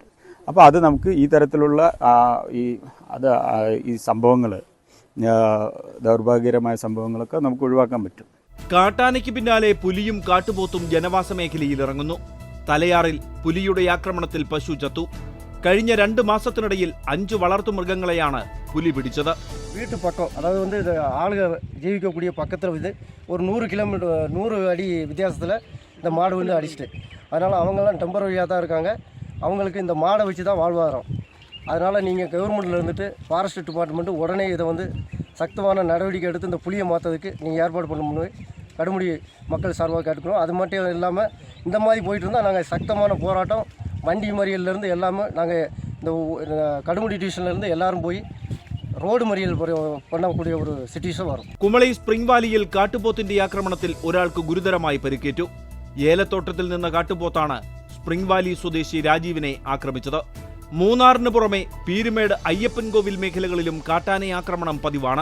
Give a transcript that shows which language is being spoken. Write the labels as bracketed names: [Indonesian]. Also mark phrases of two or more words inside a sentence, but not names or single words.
[Malayalam] അപ്പോൾ അത് നമുക്ക് ഈ തരത്തിലുള്ള ഈ സംഭവങ്ങൾ, ദൗർഭാഗ്യകരമായ സംഭവങ്ങളൊക്കെ നമുക്ക് ഒഴിവാക്കാൻ പറ്റും. കാട്ടാനയ്ക്ക് പിന്നാലെ പുലിയും കാട്ടുപോത്തും ജനവാസ മേഖലയിൽ ഇറങ്ങുന്നു. തലയാറിൽ പുലിയുടെ ആക്രമണത്തിൽ പശു ചത്തു. കഴിഞ്ഞ 2 മാസത്തിനിടയിൽ 5 വളർത്തുമൃഗങ്ങളെയാണ് പുലി പിടിച്ചത്. [Tamil] வீட்டு பக்கம், அதாவது வந்து இது ஆளுங்க ஜீவிக்கக்கூடிய பக்கத்தில் வந்து ஒரு 100 அடி வித்தியாசத்தில் இந்த மாடு வந்து அடிச்சிட்டு அதனால் அவங்கெல்லாம் டெம்பரரியாக தான் இருக்காங்க. அவங்களுக்கு இந்த மாடை வச்சு தான் வாழ்வாதாரம். அதனால் நீங்கள் கவர்மெண்ட்டில் இருந்துட்டு [English] forest department [Tamil] உடனே இதை வந்து சக்தமான நடவடிக்கை எடுத்து இந்த புலியை மாற்றதுக்கு நீங்கள் ஏற்பாடு பண்ணணும்னு கடுமுடி மக்கள் சார்பாக கேட்டுக்கணும். அது மட்டும் இல்லாமல் இந்த மாதிரி போயிட்டு இருந்தால் நாங்கள் சக்தமான போராட்டம் வண்டி மறியல்லேருந்து எல்லாமே நாங்கள் இந்த கடுமுடி டிவிஷன்லேருந்து எல்லாரும் போய் ரோடு மறியல் பண்ணக்கூடிய ஒரு சிட்டுவேஷன் வரும். [Malayalam] കുമളി സ്പ്രിംഗ് വാലിയിൽ കാട്ടുപോത്തിന്റെ ആക്രമണത്തിൽ ഒരാൾക്ക് ഗുരുതരമായി പരിക്കേറ്റു. ഏലത്തോട്ടത്തിൽ നിന്ന കാട്ടുപോത്താണ് സ്പ്രിംഗ് വാലി സ്വദേശി രാജീവിനെ ആക്രമിച്ചത്. മൂന്നാറിന് പുറമെ പീരുമേട് അയ്യപ്പൻകോവിൽ മേഖലകളിലും കാട്ടാന ആക്രമണം പതിവാണ്.